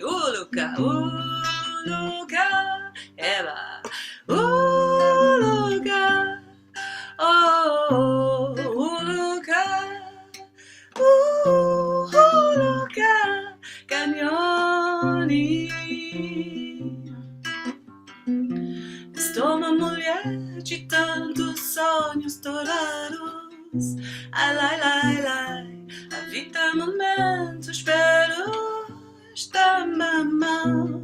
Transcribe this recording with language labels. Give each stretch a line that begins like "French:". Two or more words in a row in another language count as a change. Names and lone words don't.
Nyanja: Uluka, Uluka, ela. Uluka, oh, Uluka, Uluka, kanyoni.
Portuguese: Estou uma mulher de tantos sonhos dourados. Ai, lai, lai, lai. A vida é momento, espero estar na mão.